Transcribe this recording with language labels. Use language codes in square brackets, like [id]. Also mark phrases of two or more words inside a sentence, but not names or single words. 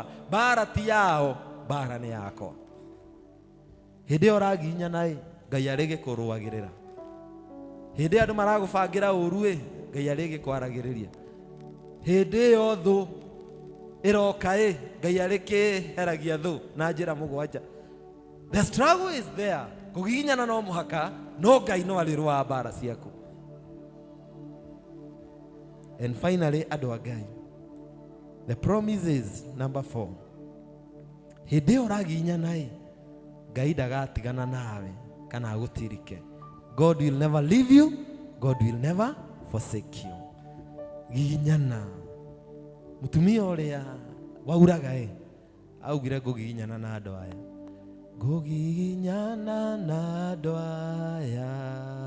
[ki] Mbara ti yao, mbara nĩ yakwa. Hĩndĩ ĩyo ũragiginyana Ngai arĩgĩkũrũagĩrĩra. Hĩndĩ andũ maragũbangĩra ũru Ngai arĩgĩkwaragĩrĩria. Hĩndĩ ĩyo thũ ĩroka Ngai arĩkĩheragia thũ na njĩra mũgwanja. [en] The struggle is there. [ki] Kũgiginyana no mũhaka, no Ngai no arĩrũa mbara ciaku. [en] And finally, [ki] andũ a Ngai, [en] the promise is number 4. [ki] Hĩndĩ ĩyo ũragiginyana Ngai ndagatigana nawe kana agũtirike. [en] God will never leave you. God will never forsake you. [ki] Giginyana. Mũtumia ũrĩa wauraga augire ngũgiginyana na andũ aya. Ngũgiginyana na andũ aya.